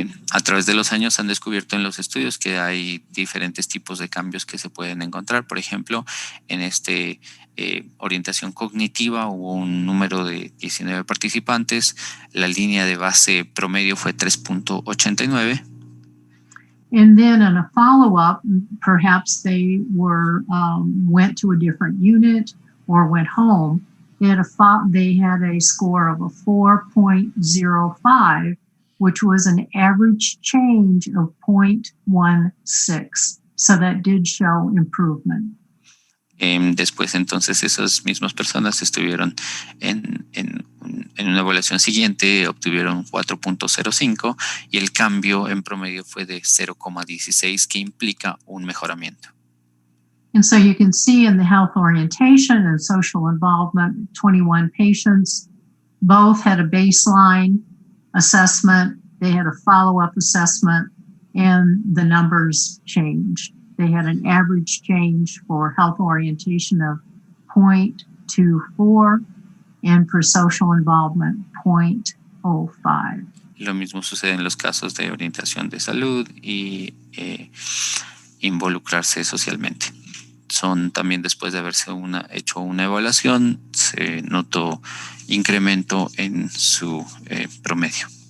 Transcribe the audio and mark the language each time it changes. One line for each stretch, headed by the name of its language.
Spanish: A través de los años han descubierto en los estudios que hay diferentes tipos de cambios que se pueden encontrar. Por ejemplo, en orientación cognitiva hubo un número de 19 participantes. La línea de base promedio fue 3.89.
English: And then in a follow-up, perhaps they went to a different unit or went home. They had a score of a 4.05, which was an average change of 0.16. So that did show improvement.
Spanish: Después, entonces, esas mismas personas estuvieron en una evaluación siguiente, obtuvieron 4.05 y el cambio en promedio fue de 0.16, que implica un mejoramiento.
English: And so you can see in the health orientation and social involvement, 21 patients, both had a baseline assessment, they had a follow-up assessment, and the numbers changed. They had an average change for health orientation of 0.24 and for social involvement 0.05.
Spanish: Lo mismo sucede en los casos de orientación de salud y involucrarse socialmente. Son también, después de haberse hecho una evaluación, se notó incremento en su promedio.